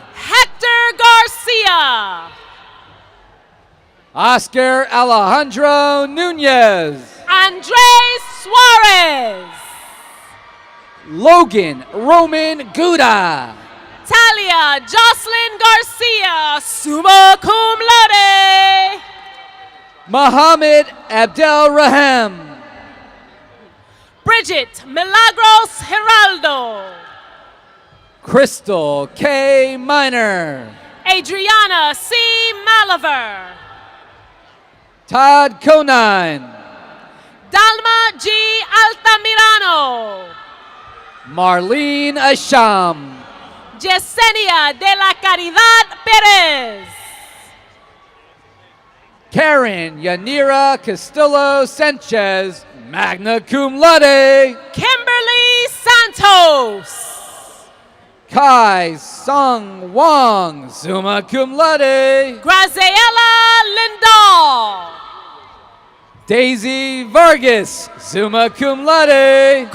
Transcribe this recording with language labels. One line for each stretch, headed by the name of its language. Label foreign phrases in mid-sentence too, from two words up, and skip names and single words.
English: Hector Garcia. Oscar Alejandro Nunez. Andres Suarez. Logan Roman Guda. Talia Jocelyn Garcia,
Latin: summa cum laude.
English: Mohammed Abdel Rahim. Bridget Milagros Geraldo. Crystal K. Miner. Adriana C. Maliver. Todd Conine. Dalma G. Altamirano. Marlene Asham. Yesenia de la Caridad Perez. Karen Yanira Castillo Sanchez,
Latin: magna cum laude.
English: Kimberly Santos. Kai Sung Wong,
Latin: summa cum laude.
English: Graziella Lindahl. Daisy Vargas,
Latin: summa cum laude.